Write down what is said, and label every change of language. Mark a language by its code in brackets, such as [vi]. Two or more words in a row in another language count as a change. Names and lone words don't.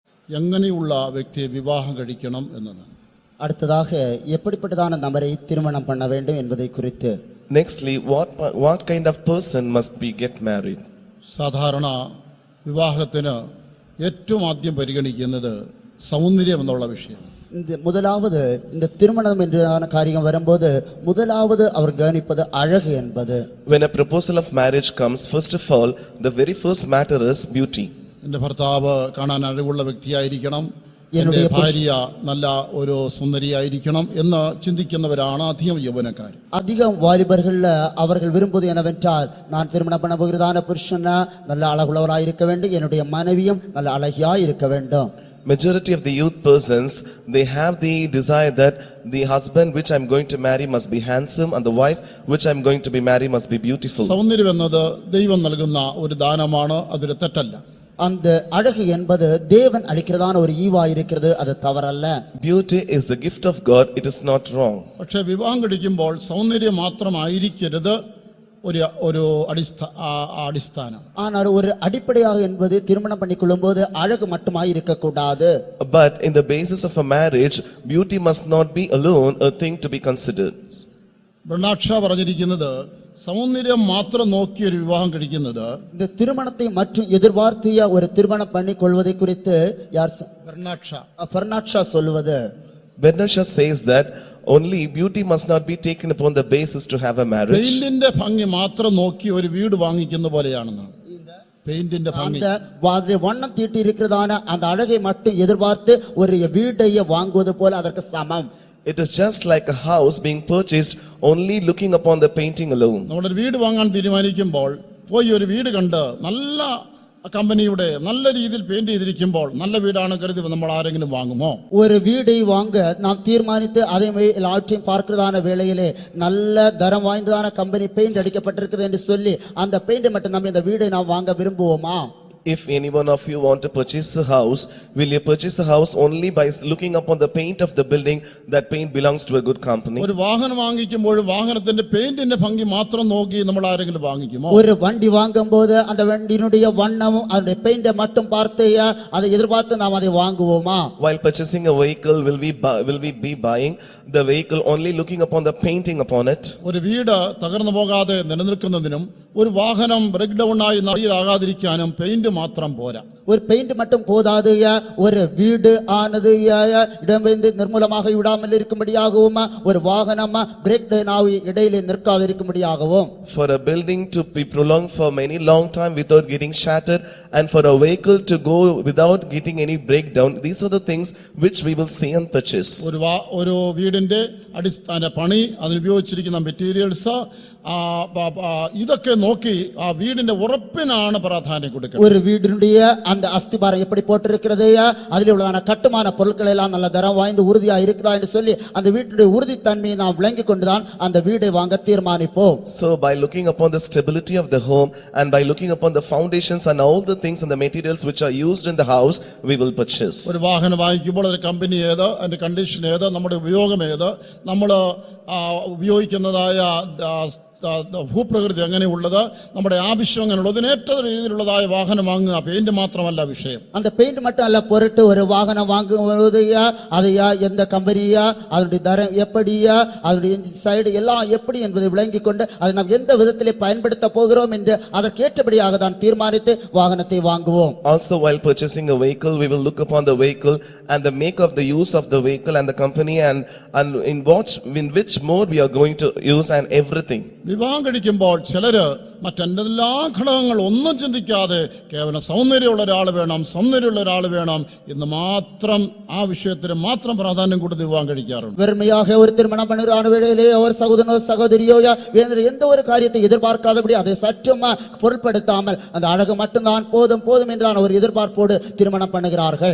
[ml] എങ്ങനെയുള്ള വ്യക്തിയെ വിവാഹം കഴിക്കണം എന്നതാണ്. [ta] அடுத்ததாக எப்படிப்பட்டதான நபரை திருமணம் பண்ண வேண்டும் என்பதை குறித்து. [en] Nextly, what kind of person must be get married? [ml] സാധാരണ വിവാഹത്തിന് ഏറ്റവും ആദ്യം പരിഗണിക്കുന്നത് സൗന്ദര്യം എന്നുള്ള വിഷയം. [ta] இந்த முதலாவது இந்த திருமணம் என்றான காரியம் வரும்போது முதலாவது அவர் கவனிப்பது அழகு என்பது. [en] When a proposal of marriage comes, first of all, the very first matter is beauty. [ml] എൻ്റെ ഭർത്താവ് കാണാൻ അഴകുള്ള വ്യക്തിയായിരിക്കണം, എൻ്റെ ഭാര്യ നല്ല ഒരു സുന്ദരിയായിരിക്കണം എന്ന് ചിന്തിക്കുന്നവരാണ് അധികം യൗവനക്കാർ. [ta] அதிகம் வாலிபர்கள் அவர்கள் விரும்புவது என்னவென்றால் நான் திருமணம் பண்ண போகிறதான புருஷன் நல்ல அழகுள்ளவராக இருக்க வேண்டும், என்னுடைய மனைவியும் நல்ல அழகியாய் இருக்க வேண்டும். [en] Majority of the youth persons, they have the desire that the husband which I'm going to marry must be handsome and the wife which I'm going to be marry must be beautiful. [ml] സൗന്ദര്യം എന്നത് ദൈവം നൽകുന്ന ഒരു ദാനമാണ്, അതൊരു തെറ്റല്ല. [ta] அந்த அழகு என்பது தேவன் அளிக்கிறதான ஒரு ஈவா இருக்கிறது, அது தவறல்ல. [en] Beauty is the gift of God, it is not wrong. [ml] പക്ഷേ വിവാഹം കഴിക്കുമ്പോൾ സൗന്ദര്യം മാത്രമായിരിക്കരുത് ഒരു അടിസ്ഥാനം. [ta] ஆனால் ஒரு அடிப்படையாக என்பது திருமணம் பண்ணிக்கொள்ளும்போது அழகு மட்டுமாய் இருக்கக்கூடாது. [en] But in the basis of a marriage, beauty must not be alone a thing to be considered. [ml] ബ്രണ്ണാക്ഷ പറഞ്ഞിരിക്കുന്നത് സൗന്ദര്യം മാത്രം നോക്കി ഒരു വിവാഹം കഴിക്കുന്നത്, [ta] இந்த திருமணத்தை மற்றும் எதிர்பார்த்திய ஒரு திருமணம் பண்ணிக்கொள்வதை குறித்து யார் பெர்னாட்ஷா சொல்லுவது. [en] Bernasha says that only beauty must not be taken upon the basis to have a marriage. [ml] പെയിന്റിന്റെ ഭംഗി മാത്രം നോക്കി ഒരു വീട് വാങ്ങിക്കുന്ന പോലെയാണെന്നാണ്. പെയിന്റിന്റെ ഭംഗി, [ta] அந்த வண்ணம் தீட்டி இருக்கிறதான அந்த அழகை மட்டும் எதிர்பார்த்து ஒரு வீட்டை வாங்குவது போல அதற்கு சமம். [en] It is just like a house being purchased only looking upon the painting alone. [ml] നമ്മളൊരു വീട് വാങ്ങാൻ തീരുമാനിക്കുമ്പോൾ പോയി ഒരു വീട് കണ്ട് നല്ല കമ്പനിയുടെ നല്ല രീതിയിൽ പെയിന്റ് ചെയ്തിരിക്കുമ്പോൾ നല്ല വീടാണ് കരുതി നമ്മൾ ആരെങ്കിലും വാങ്ങുമോ? [ta] ஒரு வீடை வாங்க நாம் தீர்மானித்து அதை எல்லாவற்றையும் பார்க்கிறதான வேளையிலே நல்ல தரம் வாய்ந்ததான [en] company paint [ta] அடிக்கப்பட்டிருக்கிறது என்று சொல்லி அந்த பெயிண்ட் மட்டும் நம்ம இந்த வீடை நாம் வாங்க விரும்புவோமா? [en] If any one of you want to purchase a house, will you purchase a house only by looking upon the paint of the building? That paint belongs to a good company. [ml] ഒരു വാഹനം വാങ്ങിക്കുമ്പോൾ വാഹനത്തിന്റെ പെയിന്റിന്റെ ഭംഗി മാത്രം നോക്കി നമ്മൾ ആരെങ്കിലും വാങ്ങിക്കുമോ? [ta] ஒரு வண்டி வாங்கும்போது அந்த வண்டியினுடைய வண்ணமும் அந்த பெயிண்டை மட்டும் பார்த்து அதை எதிர்பார்த்து நாம் அதை வாங்குவோமா? [en] While purchasing a vehicle, will we be buying the vehicle only looking upon the painting upon it? [ml] ഒരു വീട് തകർന്നു പോകാതെ നിലനിൽക്കുന്നതിനും ഒരു വാഹനം [en] break down [ml] ആകാതിരിക്കാനും പെയിന്റ് മാത്രം പോരാ. [ta] ஒரு பெயிண்ட் மட்டும் போதாது, ஒரு வீடு ஆனது இடமிருந்து நிர்மூலமாக விடாமல் இருக்கும்படியாகவும் ஒரு வாகனம் [en] break down [ta] ஆகி இடையிலே நிற்காது இருக்கும்படியாகவும். [en] For a building to be prolonged for many long time without getting shattered, and for a vehicle to go without getting any breakdown, these are the things which we will see and purchase. [ml] ഒരു വീടിന്റെ അടിസ്ഥാന പണി, അതിന് ഉപയോഗിച്ചിരിക്കുന്ന മെറ്റീരിയൽസ്, ഇതൊക്കെ നോക്കി ആ വീടിന്റെ ഉറപ്പിനാണ് പ്രാധാന്യം കൊടുക്കുന്നത്. [ta] ஒரு வீடினுடைய அந்த அஸ்திபாரம் எப்படி போட்டிருக்கிறது, அதில் உள்ளதான கட்டுமான பொருட்கள் எல்லாம் நல்ல தரம் வாய்ந்து உறுதியா இருக்குதா என்று சொல்லி அந்த வீட்டுடைய உறுதித்தன்மையை நாம் விளங்கி கொண்டுதான் அந்த வீடை வாங்க தீர்மானிப்போம். [en] So by looking upon the stability of the home and by looking upon the foundations and all the things and the materials which are used in the house, we will purchase. [ml] ഒരു വാഹനം വാങ്ങിക്കുമ്പോൾ ഒരു കമ്പനി ഏത്, അതിന്റെ കണ്ടീഷൻ ഏത്, നമ്മുടെ ഉപയോഗം ഏത്, നമ്മൾ ഉപയോഗിക്കുന്നതായ ഭൂപ്രകൃതി എങ്ങനെയുള്ളത്, നമ്മുടെ ആവശ്യം എങ്ങനെയുള്ളത്, ഏറ്റ രീതിയിലുള്ളതായ വാഹനം വാങ്ങുക. പെയിന്റ് മാത്രമല്ല വിഷയം. [ta] அந்த பெயிண்ட் மட்டும் அல்ல பொருட்டு. ஒரு வாகனம் வாங்கும்போது அதையா எந்த கம்பெனியா, அதனுடைய தரம் எப்படியா, அதனுடைய [en] engine side [ta] எல்லாம் எப்படி என்பதை விளங்கி கொண்டு அதை நாம் எந்த விதத்திலே பயன்படுத்த போகிறோம் என்று அதற்கேற்றபடியாக தான் தீர்மானித்து வாகனத்தை வாங்குவோம். [en] Also while purchasing a vehicle, we will look upon the vehicle and the make of the use of the vehicle and the company and in which mode we are going to use and everything. [ml] വിവാഹം കഴിക്കുമ്പോൾ ചിലര് മറ്റെല്ലാ ഘടകങ്ങൾ ഒന്നും ചിന്തിക്കാതെ കേവലം സൗന്ദര്യമുള്ള ഒരാൾ വേണം, സൗന്ദര്യമുള്ള ഒരാൾ വേണം എന്ന് മാത്രം ആ വിഷയത്തിന് മാത്രം പ്രാധാന്യം കൊടുത്ത് വിവാഹം കഴിക്കാറുണ്ട്. [ta] வெறுமையாக ஒரு திருமணம் பண்ணுகிற வேளையிலே ஒரு சகோதரனோ சகோதரியோ எந்த ஒரு காரியத்தை எதிர்பார்க்காதபடி அதை சற்றும் பொருட்படுத்தாமல் அந்த அழகு மட்டும்தான் போதும் போதும் என்றான ஒரு எதிர்பார்ப்போடு திருமணம் பண்ணுகிறார்கள்.